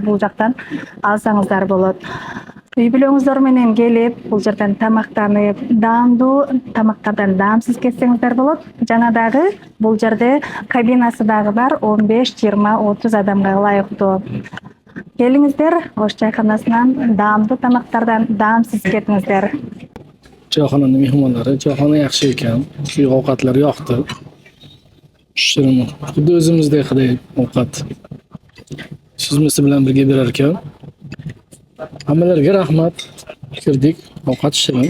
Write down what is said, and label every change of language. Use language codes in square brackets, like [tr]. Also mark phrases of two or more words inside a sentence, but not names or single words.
[ky] Бул жактан алсаңыздар болот. Үй бүлөңүздөр менен келип, бул жерден тамактанып, даамдуу тамактардан даамсыз кетсеңиздер болот. Жана дагы бул жерде кабинасы дагы бар, 15, 20, 30 адамга ылайыктуу. Келиңиздер, Ош чайханасынан даамдуу тамактардан даамсыз кетиңиздер. [uz] Choyxonaning mehmonlari, choyxona yaxshi ekan, suyuq ovqatlar yoqdi. Shirin, xuddi o'zimizdek ovqat. Sizmisi bilan birga berar ekan. Hammalarga rahmat. Kirdik, ovqat shirin.